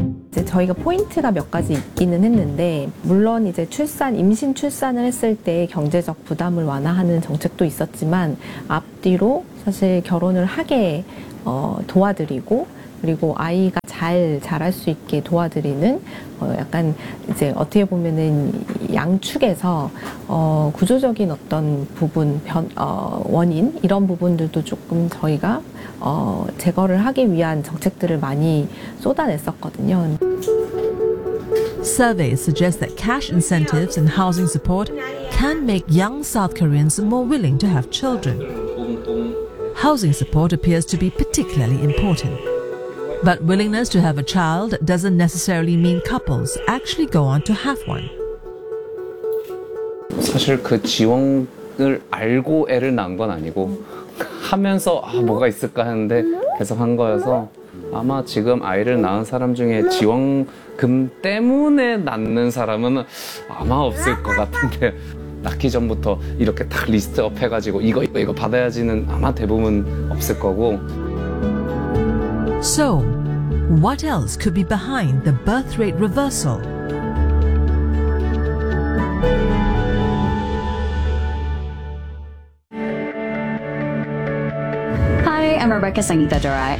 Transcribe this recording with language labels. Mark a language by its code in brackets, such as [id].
[ko] 이제 저희가 포인트가 몇 가지 있기는 했는데 물론 이제 임신 출산을 했을 때 경제적 부담을 완화하는 정책도 있었지만 앞뒤로 사실 결혼을 하게 도와드리고 그리고 아이가 잘 자랄 수 있게 도와드리는 약간 이제 어떻게 보면은 양측에서 구조적인 어떤 부분 원인 이런 부분들도 조금 저희가 제거를 하기 위한 정책들을 많이 쏟아냈었거든요. [en] Surveys suggest that cash incentives and housing support can make young South Koreans more willing to have children. Housing support appears to be particularly important. But willingness to have a child doesn't necessarily mean couples actually go on to have one. [ko] 사실 그 지원을 알고 애를 낳은 건 아니고 하면서 뭐가 있을까 하는데 계속 한 거여서 아마 지금 아이를 낳은 사람 중에 지원금 때문에 낳는 사람은 아마 없을 것 같은데 낳기 전부터 이렇게 다 리스트업 해가지고 이거 받아야지는 아마 대부분 없을 거고. [en] So, what else could be behind the birth rate reversal? Hi, am Rebecca Sangeeta-Durai.